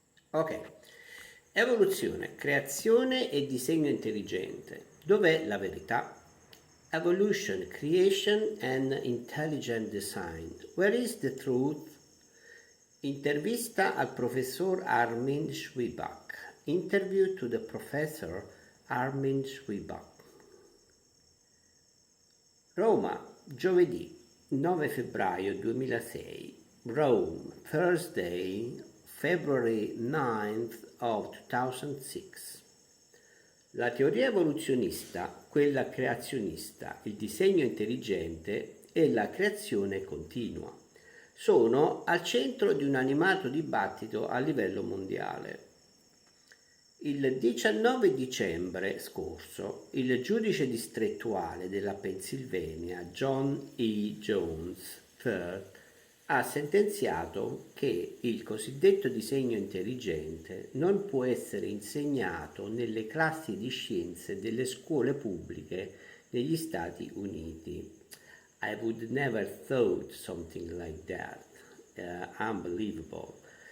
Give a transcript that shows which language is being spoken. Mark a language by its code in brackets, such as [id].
[it] Ok, evoluzione, creazione e disegno intelligente. Dov'è la verità? [en] Evolution, creation and intelligent design. Where is the truth? [it] Intervista al professor Armin Schwibach. [en] Interview to the professor Armin Schwibach. [it] Roma, giovedì 9 febbraio 2006. [en] Rome, Thursday, February 9th of 2006. [it] La teoria evoluzionista, quella creazionista, il disegno intelligente e la creazione continua sono al centro di un animato dibattito a livello mondiale. Il 19 dicembre scorso, il giudice distrettuale della Pennsylvania, John E. Jones III, ha sentenziato che il cosiddetto disegno intelligente non può essere insegnato nelle classi di scienze delle scuole pubbliche negli Stati Uniti. [en] I would never thought something like that. Unbelievable.